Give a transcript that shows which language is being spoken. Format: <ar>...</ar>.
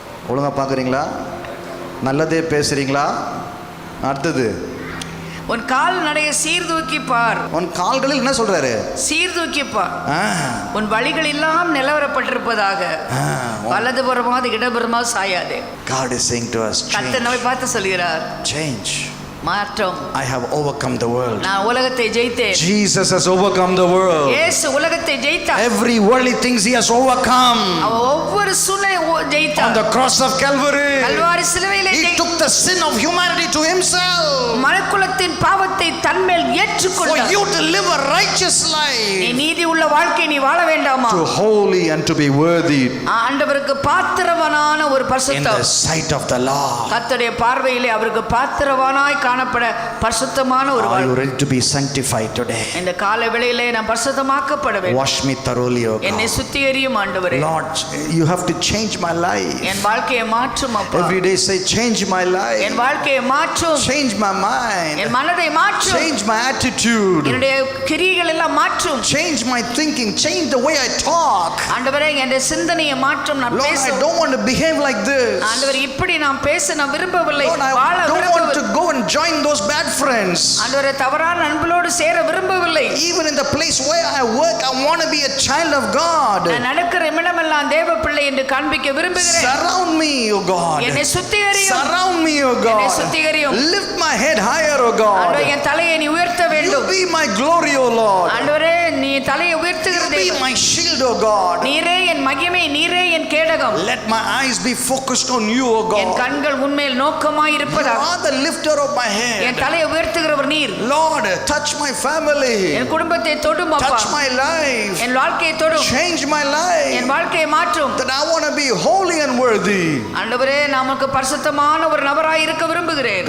<ta>ஒழுங்கா பார்க்குறீங்களா? நல்லதே பேசுறீங்களா? அடுத்தது, உன் கால் நடைய சீர்தூக்கி பார். உன் கால்களில் என்ன சொல்றாரு? சீர்தூக்கி பார். உன் வழிகள் எல்லாம் நிலவரப்பட்டிருப்பதாக, வலதுபுறமாவது இடதுபுறமாவது சாயாதே.</ta> <en>God is saying to us,</en> <ta>கர்த்தர் நம்மை பார்த்து சொல்கிறார்,</ta> <en>change.</en> <ta>மாற்றம்.</ta> <en>I have overcome the world.</en> <ta>நான் உலகத்தை ஜெயித்தேன்.</ta> <en>Jesus has overcome the world.</en> <ta>இயேசு உலகத்தை ஜெயித்தார்.</ta> <en>Every worldly things he has overcome.</en> <ta>அவர் ஒவ்வொரு சூழ்நிலையை ஜெயித்தார்.</ta> <en>On the cross of Calvary,</en> <ta>Kalvari சிலுவையிலே</ta> <en>he took the sin of humanity to himself.</en> <ta>மனுக்குலத்தின் பாவத்தை தன்மேல் ஏற்றுக்கொண்டார்.</ta> <en>For you to live a righteous life,</en> <ta>நீ நீதி உள்ள வாழ்க்கை நீ வாழ வேண்டாமா?</ta> <en>to holy and to be worthy</en> <ta>ஆண்டவருக்கு பாத்திரவானான ஒரு பரிசுத்தம்</ta> <en>in the sight of the Lord.</en> <ta>கர்த்தருடைய பார்வையிலே அவருக்கு பாத்திரவானாய் காணப்பட பரிசுத்தமான ஒரு</ta> <en>Are you</en> <ta>வாழ்வு.</ta> <en>ready to be sanctified today?</en> <ta>இந்த காலை வேளையிலே நான் பரிசுத்தமாக்கப்பட வேண்டும்.</ta> <en>Wash me thoroughly, O</en> <ta>என்னை</ta> <en>God.</en> <ta>சுத்திகரியும் ஆண்டவரே.</ta> <en>Lord, you have to change my life.</en> <ta>என் வாழ்க்கையை மாற்றும் அப்பா.</ta> <en>Every day say, change my</en> <ta>N</ta> <en>life.</en> <ta>வாழ்க்கையை மாற்றும்.</ta> <en>Change my mind.</en> <ta>என் மனதை மாற்றும்.</ta> <en>Change my attitude.</en> <ta>என்னுடைய கிரியைகள் எல்லாம் மாற்றும்.</ta> <en>Change my thinking. Change the way I talk.</en> <ta>ஆண்டவரே என்னுடைய சிந்தனையை மாற்றும். நான்</ta> <en>Lord, I</en> <ta>பேச</ta> <en>don't want to behave like this.</en> <ta>ஆண்டவரே இப்படி நான் பேச நான் விரும்பவில்லை.</ta> <en>Lord, I</en> <ta>வாழ</ta> <en>don't want to</en> <ta>விரும்பவில்லை.</ta> <en>go and join those bad friends.</en> <ta>ஆண்டவரே தவறான நண்பர்களோடு சேர விரும்பவில்லை.</ta> <en>Even in the place where I work, I want to be a child of God.</en> <ta>நான் நடக்கிற இடமெல்லாம் தேவ பிள்ளை என்று காண்பிக்க விரும்புகிறேன்.</ta> <en>Surround me, O God.</en> <ta>என்னை சுத்திகரியும்.</ta> <en>Surround me, O</en> <ta>என்னை</ta> <en>God.</en> <ta>சுத்திகரியும்.</ta> <en>Lift my head higher, O God.</en> <ta>ஆண்டவரே என் தலையை நீ உயர்த்த</ta> <en>You</en> <ta>வேண்டும்.</ta> <en>be my glory, O Lord.</en> <ta>ஆண்டவரே நீ தலையை</ta> <en>You</en> <ta>உயர்த்துகிற</ta> <en>be</en> <ta>தேவன்.</ta> <en>my shield, O God.</en> <ta>நீரே என் மகிமை, நீரே என் கேடகம்.</ta> <en>Let my eyes be focused on you, O</en> <ta>N</ta> <en>God.</en> <ta>கண்கள் உன்மேல் நோக்கமாய்</ta> <en>You</en> <ta>இருப்பதாக.</ta> <en>are the lifter of my</en> <ta>N</ta> <en>head.</en> <ta>தலையை உயர்த்துகிறவர் நீர்.</ta> <en>Lord, touch my family.</en> <ta>என் குடும்பத்தை தொடும் அப்பா.</ta> <en>Touch my life.</en> <ta>என் வாழ்க்கையை தொடும்.</ta> <en>Change my</en> <ta>N</ta> <en>life.</en> <ta>வாழ்க்கையை மாற்றும்.</ta> <en>That I want to be holy and worthy.</en> <ta>ஆண்டவரே நமக்கு பரிசுத்தமான ஒரு நபராய் இருக்க விரும்புகிறேன்.</ta>